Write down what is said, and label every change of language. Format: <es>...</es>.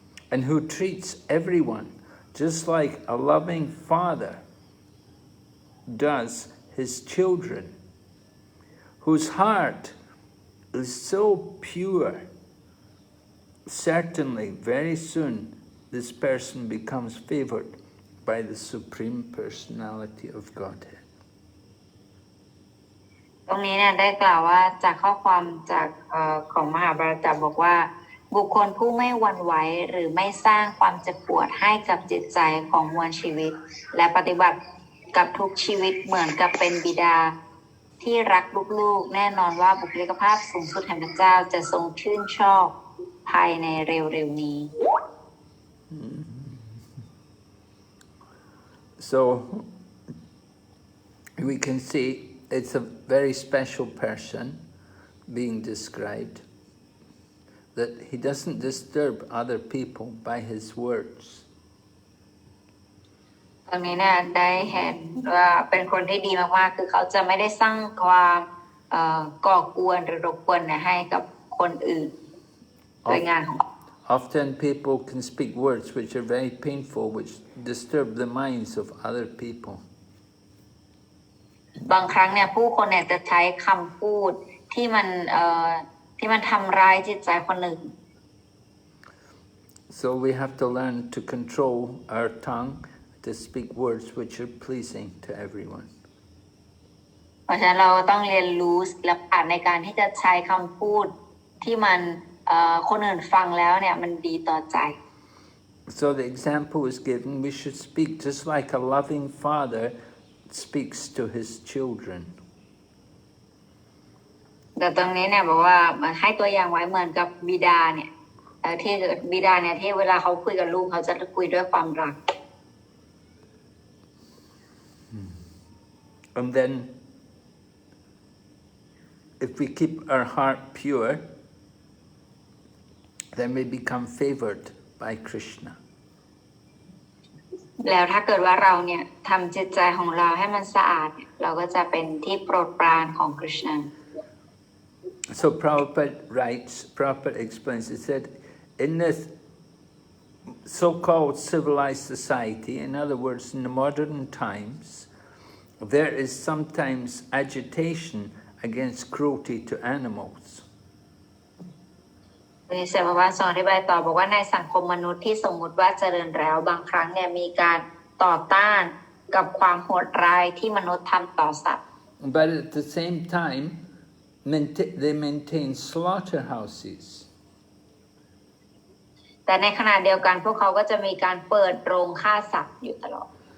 <en>and who treats everyone just like a loving father does his children, whose heart is so pure, certainly very soon this person becomes favored by the Supreme Personality of Godhead.</en> <th>ตรงนี้เนี่ยได้กล่าวว่าจากข้อความจากของมหาภารตะบอกว่าบุคคลผู้ไม่หวั่นไหวหรือไม่สร้างความเจ็บปวดให้กับจิตใจของมวลชีวิตและปฏิบัติกับทุกชีวิตเหมือนกับเป็นบิดาที่รักลูกๆแน่นอนว่าบุคลิกภาพสูงสุดแห่งพระเจ้าจะทรงชื่นชอบภายในเร็วๆนี้</th> <en>So we can see it's a very special person being described, that he doesn't disturb other people by his words.</en> <th>ตรงนี้เนี่ยได้เห็นว่าเป็นคนที่ดีมากๆคือเขาจะไม่ได้สร้างความก่อกวนหรือรบกวนให้กับคนอื่นโดยงานของ</th> <en>Often people can speak words which are very painful, which disturb the minds of other people.</en> <th>บางครั้งเนี่ยผู้คนเนี่ยจะใช้คำพูดที่มันทำร้ายจิตใจคนอื่น</th> <en>So we have to learn to control our tongue, to speak words which are pleasing to everyone.</en> <th>เพราะฉะนั้นเราต้องเรียนรู้ศิลปะในการที่จะใช้คำพูดที่มันคนอื่นฟังแล้วเนี่ยมันดีต่อใจ</th> <en>So the example is given, we should speak just like a loving father speaks to his children.</en> <th>แต่ตรงนี้เนี่ยบอกว่าให้ตัวอย่างไว้เหมือนกับบิดาเนี่ยที่บิดาเนี่ยที่เวลาเขาคุยกับลูกเขาจะคุยด้วยความรัก</th> <en>And then if we keep our heart pure, then we become favored by Krishna.</en> <th>แล้วถ้าเกิดว่าเราเนี่ยทำจิตใจของเราให้มันสะอาดเราก็จะเป็นที่โปรดปรานของคริสต์</th> <en>So Prabhupada explains, he said, in this so-called civilized society, in other words, in the modern times, there is sometimes agitation against cruelty to animals.</en> <th>มีเสภาวะสอนอธิบายต่อบอกว่าในสังคมมนุษย์ที่สมมุติว่าเจริญแล้วบางครั้งเนี่ยมีการต่อต้านกับความโหดร้ายที่มนุษย์ทำต่อสัตว์</th> <en>But at the same time, they maintain slaughterhouses.</en> <th>แต่ในขณะเดียวกันพวกเขาก็จะมีการเปิดโรงฆ่าสัตว์อยู่ตลอด</th>